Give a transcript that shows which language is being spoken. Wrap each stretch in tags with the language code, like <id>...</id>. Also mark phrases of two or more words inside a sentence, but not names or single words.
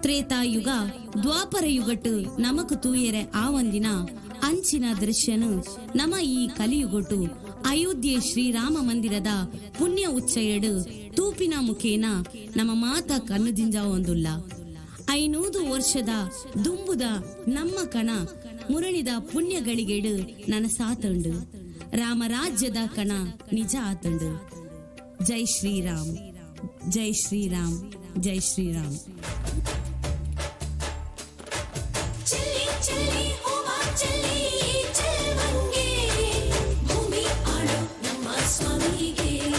<tcy>ತ್ರೇತಾಯುಗ ದ್ವಾಪರ ಯುಗಟ್ಟು ನಮಕ್ ತೂಯರೆ ಆ ಒಂದಿನ ಅಂಚಿನ ದೃಶ್ಯನು ನಮ ಈ ಕಲಿಯುಗೊಟ್ಟು ಅಯೋಧ್ಯೆ ಶ್ರೀರಾಮ ಮಂದಿರದ ಪುಣ್ಯ ಉಚ್ಚಯಡು ತೂಪಿನ ಮುಖೇನ ನಮ್ಮ ಮಾತ ಕಣ್ಣುದಿಂಜ ಒಂದುಲ್ಲ 500 ವರ್ಷದ ದುಂಬುದ ನಮ್ಮ ಕಣ ಮುರಣಿದ ಪುಣ್ಯಗಳಿಗೆಡು ನನಸಾತಂಡು ರಾಮರಾಜ್ಯದ ಕಣ ನಿಜ ಆತಂಡು.</tcy> <hi>ಜೈ ಶ್ರೀರಾಮ್, ಜೈ ಶ್ರೀರಾಮ್, ಜೈ ಶ್ರೀರಾಮ್.</hi> <kn>ಚೆಲ್ಲಿ ಚೆಲ್ಲಿ ಹೋಮ ಚೆಲ್ಲಿ ಚೆಲ್ವಂಗೆ ಭೂಮಿ ಆಳೋ ನಮ್ಮ ಸ್ವಾಮಿಗೆ.</kn>